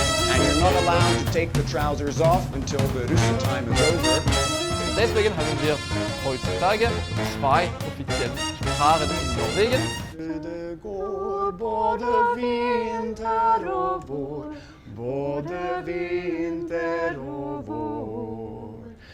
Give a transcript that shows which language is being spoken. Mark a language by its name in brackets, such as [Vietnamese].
[English] And you're not allowed to take the trousers off until the Russen time is over. [German] Deswegen haben wir heutzutage 2 offizielle Sprachen in Norwegen. [Swedish] Det går både vinter och vår, både vinter och vår.